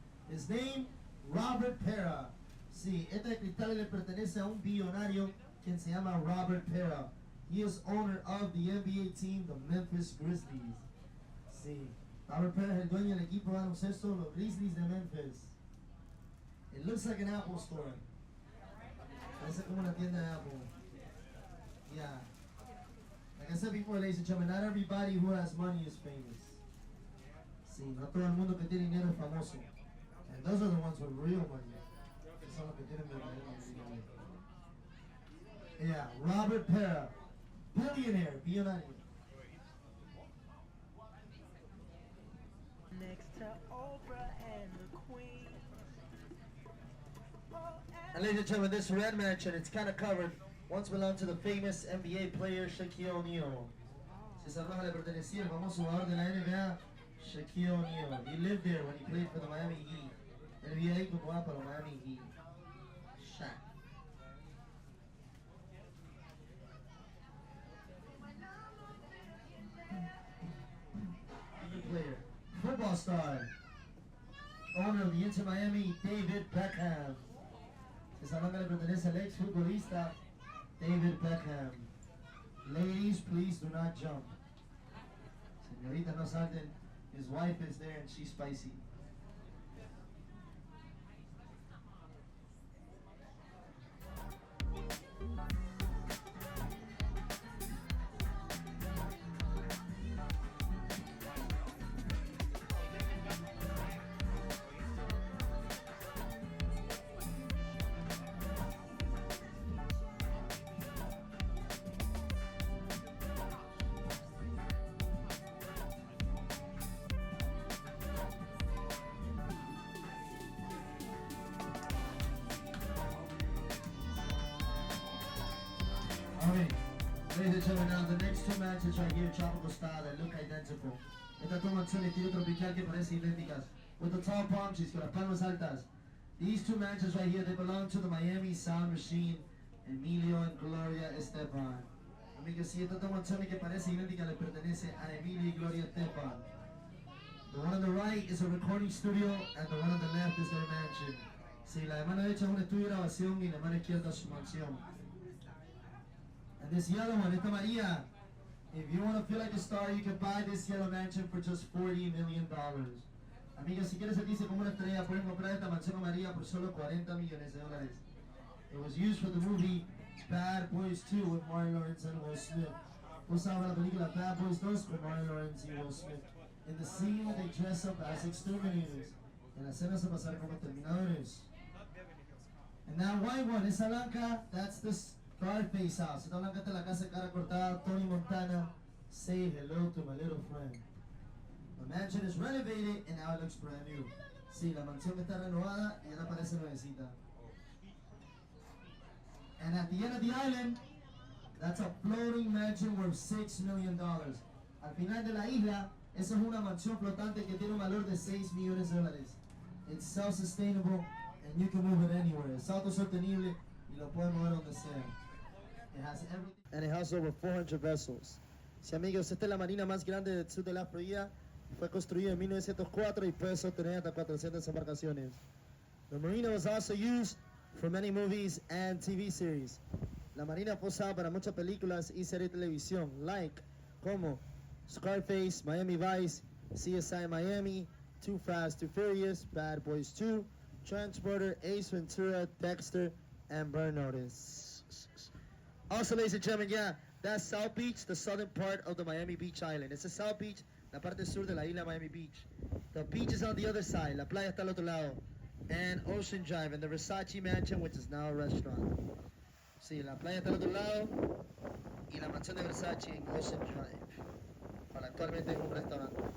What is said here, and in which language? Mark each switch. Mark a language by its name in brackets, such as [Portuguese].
[English] His name, [Spanish] Robert Pera. Sí, este cristal le pertenece a un billonario quien se llama Robert Pera. [English] He is owner of the NBA team, the Memphis Grizzlies. [Spanish] Sí, Robert Pera es el dueño del equipo de baloncesto, los Grizzlies de Memphis. [English] It looks like an Apple store. [Spanish] Parece como una tienda de Apple. [English] Yeah. Like I said before, ladies and gentlemen, not everybody who has money is famous. [Spanish] Sí, no todo el mundo que tiene dinero es famoso. [English] And those are the ones with real money. [Spanish] Son los que tienen verdadero dinero. [English] Yeah, Robert Pera, billionaire, billonario. Next to Oprah and the Queen. And ladies and gentlemen, this red mansion, it's kind of covered, once belonged to the famous NBA player Shaquille O'Neal. [Spanish] Esa roja le pertenecía al famoso jugador de la NBA, Shaquille O'Neal. [English] He lived there when he played for the Miami Heat. [Spanish] Él vivía ahí cuando jugaba para los Miami Heat. [English] Shaq. Player, football star, owner of the Inter Miami, David Beckham. [Spanish] Esa banda le pertenece al ex futbolista David Beckham. [English] Ladies, please do not jump. [Spanish] Señorita, no salten. [English] His wife is there and she's spicy. Alright, ladies and gentlemen, now the next two mansions right here, tropical style, that look identical. [Spanish] Estas dos mansiones estilo tropical que parecen idénticas. [English] With the tall palm trees, [Spanish] con las palmas altas. [English] These two mansions right here, they belong to the Miami Sound Machine, Emilio and Gloria Esteban. [Spanish] Amigos, sí, estas dos mansiones que parecen idénticas le pertenece a Emilio y Gloria Esteban. [English] The one on the right is a recording studio, and the one on the left is their mansion. [Spanish] Sí, la de mano derecha es un estudio de grabación y la mano izquierda es su mansión. [English] And this yellow one, [Spanish] esta Maria, [English] if you want to feel like a star, you can buy this yellow mansion for just $40 million. [Spanish] Amiga, si quieres sentirse como una estrella, pueden comprar esta mansión María por solo $40 millones. [English] It was used for the movie Bad Boys 2 with Martin Lawrence and Will Smith. [Spanish] Usaba la película Bad Boys 2 con Martin Lawrence y Will Smith. [English] In the scene, they dress up as exterminators. [Spanish] En la escena se pasaron como exterminadores. [English] And that white one, [Spanish] esa blanca, [English] that's the Scarface house. [Spanish] Esta blanca está la casa de cara cortada, Tony Montana. [English] Say hello to my little friend. The mansion is renovated and now it looks brand new. [Spanish] Sí, la mansión está renovada y ahora parece nuevecita. [English] And at the end of the island, that's a floating mansion worth $6 million. [Spanish] Al final de la isla, esa es una mansión flotante que tiene un valor de $6 millones. [English] It's self-sustainable and you can move it anywhere. [Spanish] Es autosostenible y lo pueden mover donde sea. [English] It has everything. And it has over 400 vessels. [Spanish] Sí, amigos, esta es la marina más grande del sur de la Florida. Fue construida en 1904 y puede sostener hasta 400 embarcaciones. [English] The marina was also used for many movies and TV series. [Spanish] La marina fue usada para muchas películas y series de televisión, like como Scarface, Miami Vice, CSI Miami, Too Fast, Too Furious, Bad Boys 2, Transporter, Ace Ventura, Dexter, and Burn Notice. [English] Also, ladies and gentlemen, yeah, that's South Beach, the southern part of the Miami Beach Island. It's the South Beach, [Spanish] la parte sur de la isla Miami Beach. [English] The beach is on the other side, [Spanish] la playa está al otro lado. [English] And Ocean Drive, and the Versace Mansion, which is now a restaurant. [Spanish] Sí, la playa está al otro lado y la mansión de Versace en Ocean Drive. Para actualmente es un restaurante.